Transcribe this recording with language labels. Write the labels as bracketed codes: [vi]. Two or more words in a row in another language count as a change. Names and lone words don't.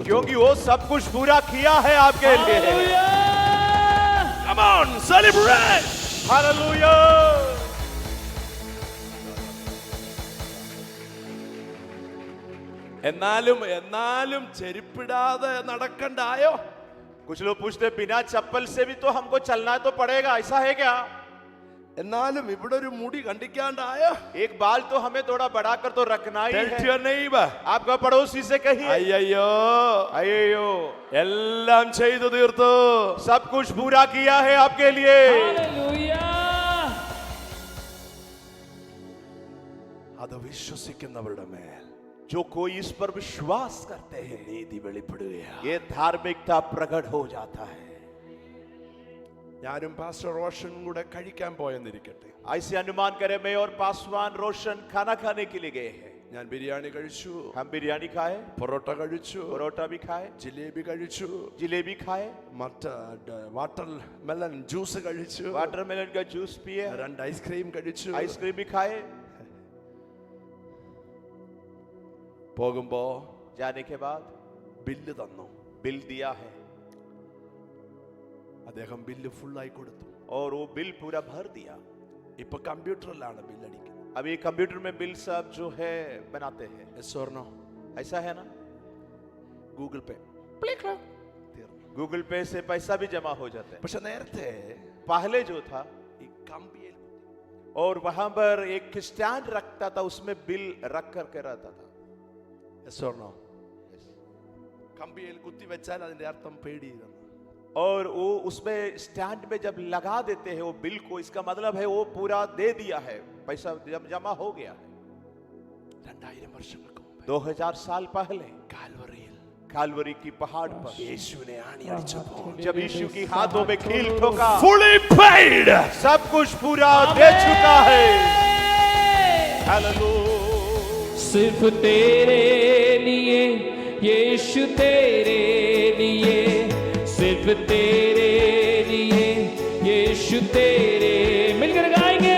[hi] क्योंकि वो सब कुछ पूरा किया है आपके लिए। [en] Come on, celebrate! [hi] हालेलुया। [ml] എന്നാലും ചെരുപ്പിടാതെ നടക്കണ്ടായോ? [hi] कुछ लोग पूछते बिना चप्पल से भी तो हमको चलना तो पड़ेगा, ऐसा है क्या? [ml] എന്നാലും ഇവിടെ ഒരു മുടി കണ്ടിക്കാണ്ടായ. [hi] एक बाल तो हमें थोड़ा बढ़ाकर तो रखना ही [en] Tell [hi] है. [en] your neighbor. [hi] आपका पड़ोसी से कहिए, അയ്യോ अयो [ml] എല്ലാം ചെയ്തു തീർത്തു. [hi] सब कुछ पूरा किया है आपके लिए. हालेलुया। [ml] അത് വിശ്വസിക്കുന്നവരുടെ മേൽ [hi] जो कोई इस पर विश्वास करते हैं, [ml] നീതി വെളിപ്പെടുകയാണ്. [hi] ये धार्मिकता प्रकट हो जाता है. [ml] ഞാനും പാസ്റ്റർ റോഷൻ കൂടെ കഴിക്കാൻ പോയെന്നിരിക്കട്ടെ. [hi] ऐसे अनुमान करें, मैं और पासवान रोशन खाना खाने के लिए गए हैं. [ml] ഞാൻ ബിരിയാണി കഴിച്ചു, [hi] हम बिरयानी खाए, [ml] പൊറോട്ട കഴിച്ചു, [hi] परोठा भी खाए, [ml] ജിലേബി കഴിച്ചു, [hi] जिलेबी खाए, [en] water melon juice [ml] കഴിച്ചു, [hi] वाटरमेलन का जूस पिए, [ml] 2 ഐസ്ക്രീം കഴിച്ചു. [hi] आइसक्रीम भी खाए. [ml] പോകുമ്പോ [hi] जाने के बाद [ml] ബില്ല് തന്നു. [hi] बिल दिया है [ml] അദ്ദേഹം ബില്ല് ഫുള്ളായി കൊടുത്തു. [hi] और वो बिल पूरा भर दिया. [ml] ഇപ്പൊ കമ്പ്യൂട്ടറിലാണ് ബില്ല് അടിക്കുന്നത്. [hi] अभी कंप्यूटर में बिल सब जो है बनाते हैं. [en] Yes or no? [hi] ऐसा है ना. [ml] ഗൂഗിൾ പേ. [hi] गूगल पे से पैसा भी जमा हो जाता है. [ml] പക്ഷെ നേരത്തെ [hi] पहले जो था, [ml] ഈ കമ്പിയിൽ [hi] और वहां पर एक स्टैंड रखता था, उसमें बिल रख करके रहता था. [en] Yes or no? [ml] കമ്പിയിൽ കുത്തി വെച്ചാൽ അതിന്റെ അർത്ഥം പേടി. [hi] और वो उसमें स्टैंड में जब लगा देते हैं वो बिल को, इसका मतलब है वो पूरा दे दिया है, पैसा जब जमा हो गया है. [ml] 2000 വർഷങ്ങൾക്ക് മുമ്പ് [hi] 2000 साल पहले [ml] കാൽവറിയിൽ [hi] कालवरी की पहाड़ पर [ml] യേശുവിനെ ആണിയടിച്ചപ്പോൾ [hi] जब यीशु की हाथों में कील ठोका, [en] fully paid. [hi] सब कुछ पूरा दे चुका है. हालेलुया. सिर्फ तेरे लिए यीशु, तेरे लिए, सिर्फ तेरे लिए यीशु, तेरे, मिलकर गाएंगे.